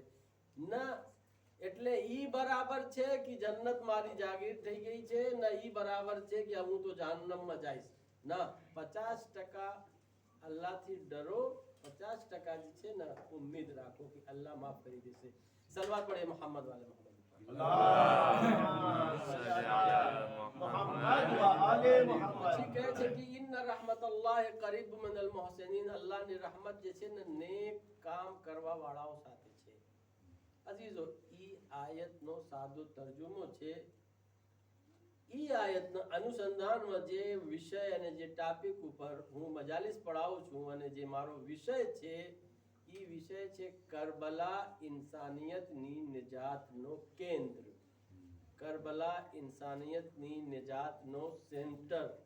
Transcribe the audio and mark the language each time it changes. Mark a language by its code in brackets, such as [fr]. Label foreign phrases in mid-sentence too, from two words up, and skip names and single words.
[gu] ના, એટલે ઈ બરાબર છે કે જન્નત મારી જાગીર થઈ ગઈ છે, ના ઈ બરાબર છે કે હું તો જહન્નમમાં જઈશ। ના, 50% અલ્લાહથી ડરો, 50% જે છે ને ઉમ્મીદ રાખો કે અલ્લાહ માફ કરી દેશે। સલવાત પડે [ar] محمد وآل محمد. اللهم صل على محمد وآل محمد. [gu] પછી કહે છે કે [ar] إن رحمت الله قريب من المحسنين, [gu] અલ્લાહની रहमत જે છે ને નેક કામ કરવા વાળાઓ સાથે છે। અઝીઝો, ઈ આયતનો સાદો તર્જુમો છે। ઈ આયતના અનુસંધાનમાં જે વિષય અને જે ટોપિક ઉપર હું મજાલિસ પઢાવું છું અને જે મારો વિષય છે, ઈ વિષય છે કરબલા ઇન્સાનિયતની નિજાતનો કેન્દ્ર, કરબલા ઇન્સાનિયતની નિજાતનો સેન્ટર।